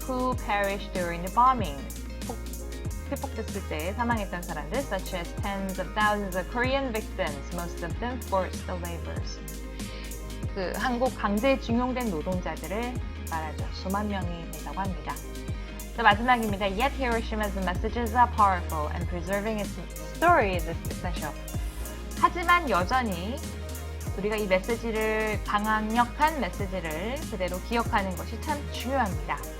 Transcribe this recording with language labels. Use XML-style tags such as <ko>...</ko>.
<en>Who perished during the bombing?</en> <ko>피폭됐을 때 사망했던 사람들,</ko> <en>such as tens of thousands of Korean victims, most of them forced laborers.</en> <ko>그 한국 강제 징용된 노동자들을 말하죠. 수만 명이 된다고 합니다. 자, 마지막입니다.</ko> <en>Yet Hiroshima's messages are powerful and preserving its story is essential.</en> <ko>하지만 여전히 우리가 이 메시지를, 강력한 메시지를 그대로 기억하는 것이 참 중요합니다.</ko>